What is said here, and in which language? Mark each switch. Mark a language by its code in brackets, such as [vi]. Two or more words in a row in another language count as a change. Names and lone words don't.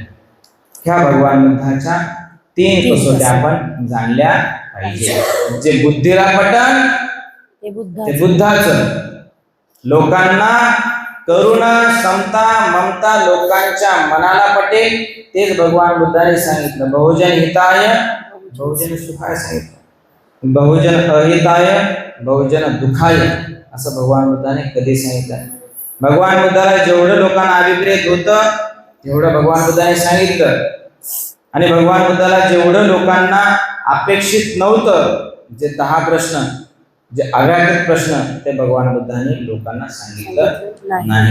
[mr] ह्या भगवान बुद्धाच्या 3 कसोट्या आपण जाणल्या पाहिजे. जे बुद्धीला पटन ते बुद्धाचं, लोकांना करुणा, समता, ममता लोकांच्या मनाला पटेल तेच भगवान बुद्धाने सांगितलं. [pi] बहुजन हिताय बहुजन सुखाय सांगितलं, बहुजन अहिताय बहुजन दुखाय [mr] असं भगवान बुद्धाने कधी सांगितलं. भगवान बुद्धाला जेवढं लोकांना अभिप्रेत होतं तेवढं भगवान बुद्धाने सांगितलं, आणि भगवान बुद्धाला जेवढं लोकांना अपेक्षित नव्हतं, जे 10 प्रश्न, जे अव्याकृत प्रश्न, ते भगवान बुद्धाने लोकांना सांगितलं नाही.